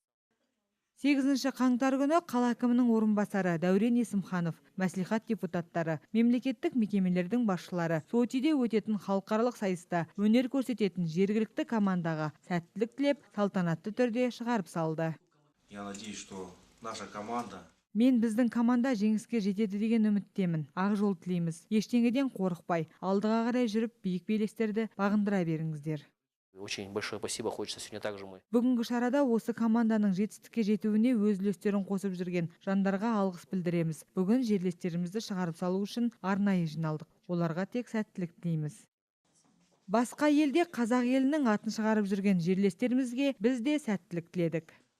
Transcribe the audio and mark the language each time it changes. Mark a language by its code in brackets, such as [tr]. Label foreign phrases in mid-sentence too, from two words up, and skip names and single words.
[kk] 8 қаңтар күні қала әкімінің орынбасары Дәурен Есімханов, мәслихат депутаттары, мемлекеттік мекемелердің басшылары Сочиде өтетін халықаралық сайыста өнер көрсететін жергілікті командаға сәттілік тілеп, салтанатты түрде шығарып салды. [ru] Я надеюсь, что наша команда [kk] Мен біздің команда жеңіске жетеді деген үміттемін. Ақ жол тілейміз. Ештеңеден қорықпай, алдыға қарай жүріп, биік белестерді бағындыра беріңіздер. [ru] Очень большое спасибо, хочется сегодня также мы. [kk] Бүгінгі шарада осы команданың жетістікке жетуіне өз үлестерін қосып жүрген жандарға алғыс білдіреміз. Бүгін жерлестерімізді шығарып салу үшін арнайы жиналдық. Оларға тек сәттілік тілейміз. Басқа елде қазақ елінің атын шығарып жүрген жерлестерімізге біз де сәттілік тіледік.